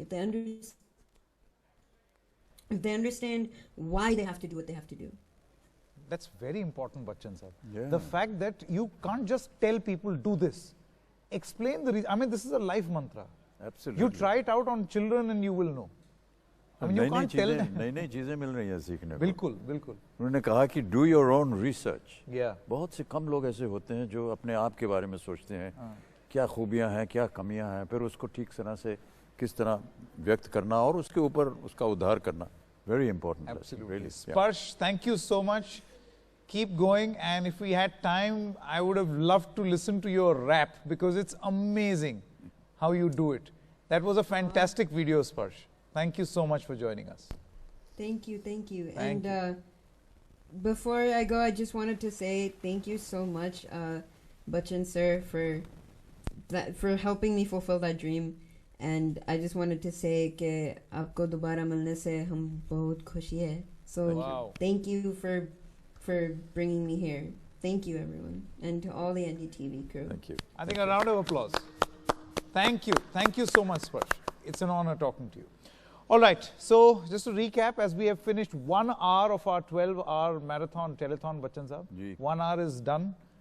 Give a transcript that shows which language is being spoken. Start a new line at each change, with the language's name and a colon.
English: If they understand why they have to do what they have to do. That's very important, Bachchan sir. Yeah. The fact that you can't just tell people do this. Explain the reason. I mean, this is a life mantra. Absolutely. You try it out on children and you will know. I mean, you can't tell them.
Hindi: नई चीजें मिल रही हैं सीखने को। बिल्कुल बिल्कुल। उन्होंने कहा कि
English: Do your own research. Yeah.
Hindi: बहुत से कम लोग ऐसे होते हैं जो अपने आप के बारे में सोचते हैं, क्या खूबियां हैं, क्या कमियां हैं, फिर उसको ठीक तरह से किस तरह व्यक्त करना और उसके ऊपर उसका उद्धार करना।
English: Very important. Absolutely. Really. Sparsh, thank you so much. Keep going, and if we had time, I would have loved to listen to your rap because it's amazing how you do it. That was a fantastic video, Sparsh. Thank you so much for joining us. Thank you, thank you. Thank and before I go, I just wanted to say thank you so much, Bachchan sir, for helping me fulfill that dream. And I just wanted to say
Hindi: कि आपको दोबारा मिलने से हम बहुत खुशी है.
English: So thank you for bringing me here. Thank you, everyone, and to all the NDTV crew. Thank you. I think a round of applause. Thank you so much, Sparsh. It's an honor talking to you. All right, so just to recap, as we have finished 1 hour of our 12-hour marathon telethon, Bachchan Saab, 1 hour is done.